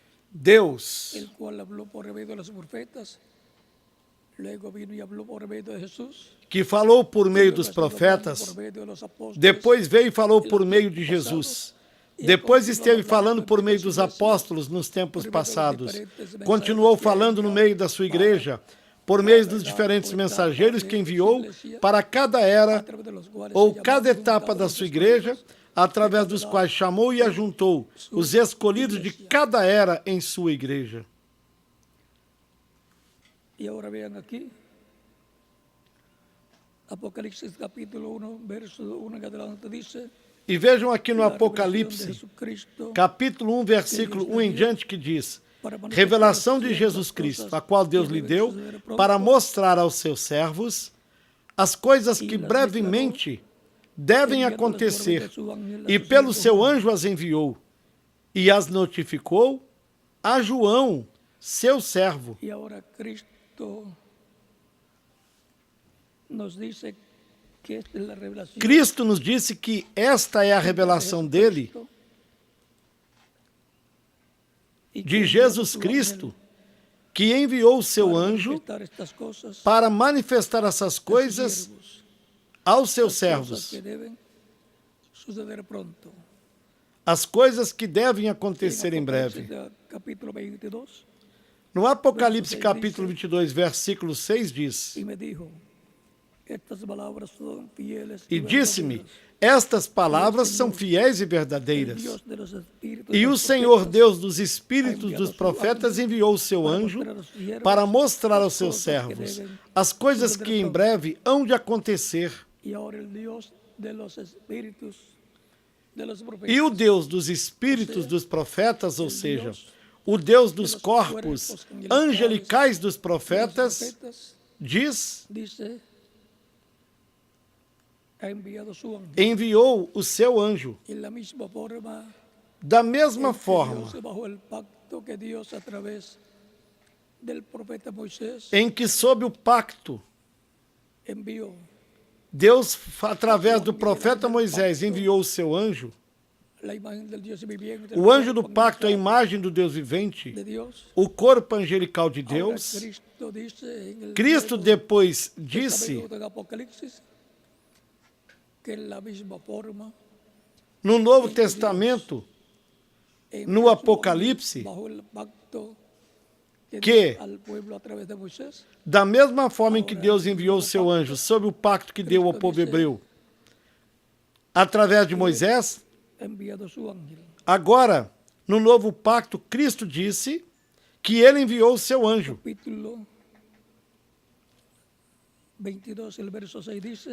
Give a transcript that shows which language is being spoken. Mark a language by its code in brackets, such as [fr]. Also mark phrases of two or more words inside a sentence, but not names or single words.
[pt] Deus, [es] el cual habló por medio de los profetas, luego vino y habló por medio de Jesús, [pt] que falou por meio [es] luego [pt] dos [es] estuvo [pt] profetas, [es] hablando por medio de los apóstoles, [pt] depois veio e falou [es] en [pt] por [es] los [pt] meio de [es] tiempos [pt] Jesus, [es] pasados, y [pt] depois [es] continuó [pt] esteve [es] hablando [pt] falando por [es] en [pt] meio [es] las [pt] dos [es] iglesias, [pt] apóstolos nos tempos [es] por medio de los [pt] passados, [es] diferentes [pt] continuou [es] mensajeros que [pt] falando no [es] enviado [pt] meio da sua [es] para [pt] igreja, por meio dos [es] cada [pt] diferentes [es] etapa [pt] mensageiros que [es] de su [pt] enviou [es] iglesia, [pt] para cada [es] a [pt] era [es] través de los cuales [pt] ou [es] se [pt] cada [es] llamaron, [pt] etapa [es] juntaron [pt] da [es] los [pt] sua igreja, [es] escogidos [pt] através [es] de [pt] dos [es] cada [pt] quais chamou e [es] de [pt] ajuntou sua os escolhidos de [es] iglesia. [pt] cada era em sua igreja. [es] Y ahora vean aquí, Apocalipsis capítulo 1, verso 1 en adelante dice, [pt] E vejam aqui no [es] la revelación de [pt] Apocalipse, [es] Jesucristo, [pt] capítulo 1, versículo 1 em diante, que diz: revelação de Jesus Cristo, a qual Deus lhe deu para mostrar aos seus servos as coisas que brevemente devem acontecer, e pelo seu anjo as enviou, e as notificou a João, seu servo. [es] Y ahora Cristo nos dice que esta es la revelación [pt] Cristo nos disse que esta é a revelação dele, [es] y que de envió [pt] Jesus [es] su [pt] Cristo, [es] ángel [pt] que enviou o seu [es] para [pt] anjo [es] manifestar estas cosas [pt] para manifestar essas [es] a sus [pt] coisas [es] siervos, [pt] aos seus [es] las cosas [pt] servos, [es] que deben suceder pronto. [pt] as coisas que devem acontecer [es] En [pt] em breve. [es] Apocalipsis, capítulo 22, [pt] No Apocalipse capítulo 22, versículo 6 diz: [es] y me dijo, estas palabras son fieles [pt] E disse-me, [es] verdaderas. [pt] estas palavras são fiéis e verdadeiras. [es] Dios de los espíritus [pt] E [es] de [pt] o [es] los [pt] Senhor, [es] profetas, [pt] Deus dos espíritos dos profetas, enviou o seu anjo para mostrar aos seus servos as coisas que em breve hão de acontecer. [es] y ahora el Dios de los espíritus de los profetas, [pt] E o Deus dos espíritos dos profetas, ou seja, o Deus dos corpos angelicais dos profetas, diz, [es] dice, ha enviado su ángel [pt] enviou o seu anjo. [es] en la misma forma [pt] Da mesma [es] en que [pt] forma [es] Dios, bajo el pacto que Dios a través del profeta Moisés [pt] em que, sob o pacto, [es] envió [pt] Deus, através do profeta Moisés, enviou o seu anjo, [es] la imagen del Dios viviente, [pt] o anjo do pacto, a imagem do Deus vivente, [es] de Dios. [pt] o corpo angelical de [es] Ahora [pt] Deus. [es] Cristo dice en el [pt] Cristo [es] Nuevo [pt] depois disse, [es] Testamento de Apocalipsis, que en la misma forma [pt] no Novo Testamento, no Apocalipse, [es] bajo el pacto [pt] que, [es] dio al pueblo a través de Moisés, [pt] da mesma forma em que Deus enviou o seu anjo sob o pacto que deu ao povo hebreu, através de Moisés, [es] ha enviado su ángel. [pt] agora, no novo pacto, Cristo disse que ele enviou o seu anjo. [es] Capítulo 22, el verso 6 dice,